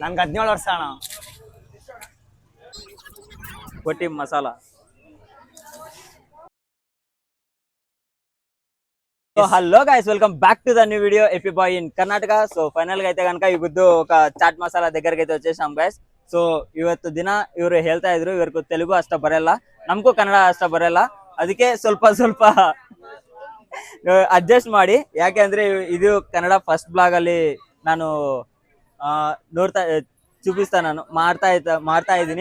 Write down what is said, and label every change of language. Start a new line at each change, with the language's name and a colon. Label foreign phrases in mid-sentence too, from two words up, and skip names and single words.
Kannada: ನನ್ಗೆ 17 ವರ್ಷ ಅಣ್ಣ. ಗೋಟಿ ಮಸಾಲ.
English: So hello guys, welcome back to the new video AP boy in Karnataka.
Telugu: సో ఫైనల్ గా అయితే కనుక ಇವತ್ತು ఒక ಚಾಟ್ ಮಸಾಲಾ దగ్గరికి అయితే వచ్చేసాం ಗೈಸ್.
Kannada: ಸೊ ಇವತ್ತು ದಿನ ಇವರು ಹೇಳ್ತಾ ಇದ್ರು ಇವ್ರಿಗೂ ತೆಲುಗು ಅಷ್ಟ ಬರಲ್ಲ, ನಮಗೂ ಕನ್ನಡ ಅಷ್ಟ ಬರಲ್ಲ, ಅದಕ್ಕೆ ಸ್ವಲ್ಪ ಸ್ವಲ್ಪ ಅಡ್ಜಸ್ಟ್ ಮಾಡಿ. ಯಾಕೆ ಅಂದ್ರೆ ಇದು ಕನ್ನಡ
English: first vlog
Kannada: ಅಲ್ಲಿ ನಾನು ನೋಡ್ತಾ ಚೂಪಿಸ್ತಾ ನಾನು ಮಾಡ್ತಾ ಇದ್ದೀನಿ.